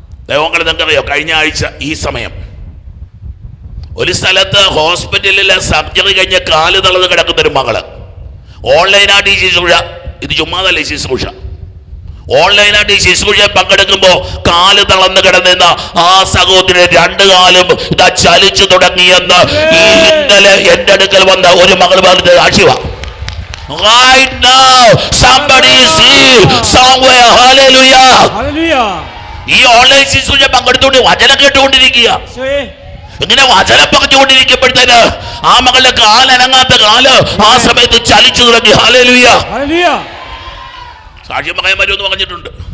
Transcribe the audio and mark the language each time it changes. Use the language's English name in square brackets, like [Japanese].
[Malayalam] ദൈവങ്ങളെ നിങ്ങൾക്കറിയോ, കഴിഞ്ഞ ആഴ്ച ഈ സമയം ഒരു സ്ഥലത്ത് ഹോസ്പിറ്റലിലെ സർജറി കഴിഞ്ഞ കാല് തളർന്ന് കിടക്കുന്നൊരു മകള് ഓൺലൈനായിട്ട് ഈ ശുശ്രൂഷ, ഇത് ചുമ്മാതല്ല ഈ ശുശ്രൂഷ, ഓൺലൈനായിട്ട് ഈ ശുശ്രൂഷ പങ്കെടുക്കുമ്പോൾ കാല് തളർന്ന് കിടന്നിരുന്ന ആ സഹോദരൻ രണ്ട് കാലും ഇതാ ചലിച്ചു തുടങ്ങിയെന്ന് ഈ ഇന്നലെ എന്റെ അടുക്കൽ വന്ന ഒരു മകൾ പറഞ്ഞത് സാക്ഷിവാ. [English] Right now, somebody is healed somewhere. Hallelujah. Hallelujah. [Malayalam] ഈ ഓൺലൈൻ ശുശ്രൂഷ പങ്കെടുത്തുകൊണ്ട് വചനം കേട്ടുകൊണ്ടിരിക്കുക. ഇങ്ങനെ വചനം പറഞ്ഞുകൊണ്ടിരിക്കുമ്പോഴത്തേന് ആ മകളുടെ കാലനങ്ങാത്ത കാല് ആ സമയത്ത് ചലിച്ചു തുടങ്ങി. ഹല്ലേലൂയ. സാക്ഷ്യം പറയാൻ പറ്റുമെന്ന് പറഞ്ഞിട്ടുണ്ട്.